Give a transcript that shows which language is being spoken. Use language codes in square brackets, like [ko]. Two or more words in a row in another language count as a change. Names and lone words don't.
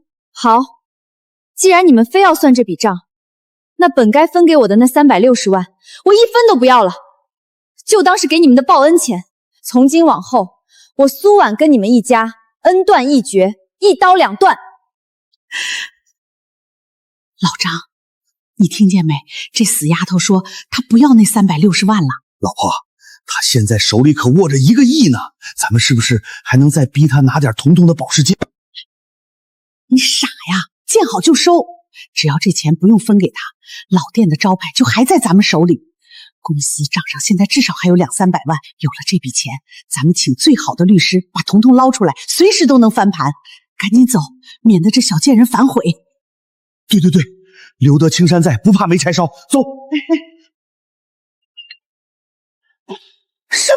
[zh] 好，既然你們非要算這筆賬，那本該分給我的那360萬，我1分都不要了，就當是給你們的報恩錢。從今往後，我蘇婉跟你們一家恩斷義絕，一刀兩斷。老張，你聽見沒？這死丫頭說她不要那360萬了。老婆，她現在手裡可握着1個億呢，咱們是不是還能再逼她拿點彤彤的保時捷？你傻呀，見好就收，只要這錢不用分給她，老店的招牌就還在咱們手裡。公司賬上現在至少還有200-300萬，有了這筆錢，咱們請最好的律師把彤彤撈出來，隨時都能翻盤。趕緊走，免得這小賤人反悔。對對對，留得青山在，不怕沒柴燒。走。什麼？